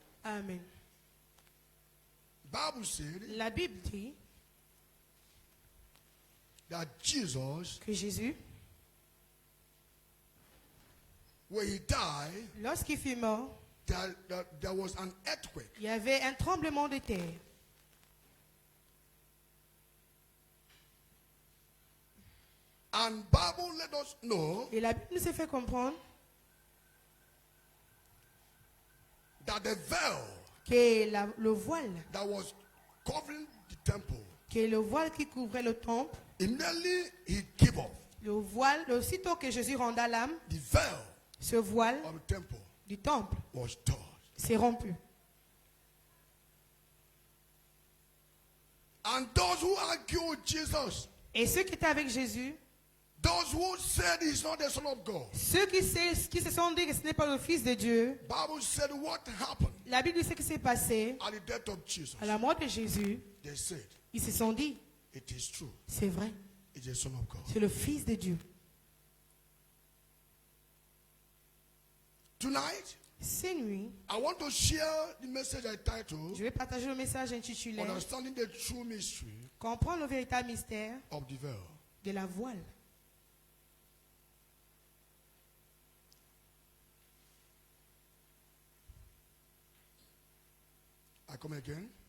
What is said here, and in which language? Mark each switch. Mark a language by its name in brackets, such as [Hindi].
[English] Amen. Bible said [French] La Bible dit [English] that Jesus, [French] que Jésus, [English] when he died, [French] lorsqu'il fut mort, [English] there was an earthquake. [French] il y avait un tremblement de terre. [English] And Bible let us know [French] Et la Bible nous a fait comprendre [English] that the veil [French] que le voile, [English] that was covering the temple, [French] que le voile qui couvrait le temple, [English] immediately he gave up. [French] le voile, aussitôt que Jésus ronda l'âme, [English] The veil [French] ce voile [English] of the temple [French] du temple [English] was torn. [French] s'est rompu. [English] And those who argue with Jesus, [French] Et ceux qui étaient avec Jésus, [English] those who said he's not the Son of God, [French] ceux qui se sont dit que ce n'est pas le Fils de Dieu, [English] Bible said what happened [French] la Bible dit ce qui s'est passé [English] at the death of Jesus. [French] à la mort de Jésus. [English] They said, [French] Ils se sont dit, [English] it is true, [French] c'est vrai, [English] it's the Son of God. [French] c'est le Fils de Dieu. [English] Tonight, [French] Cette nuit, [English] I want to share the message I titled, [French] je vais partager le message intitulé [English] Understanding the True Mystery [French] Comprendre le véritable mystère [English] of the Veil. [French] de la voile. [English] I come again.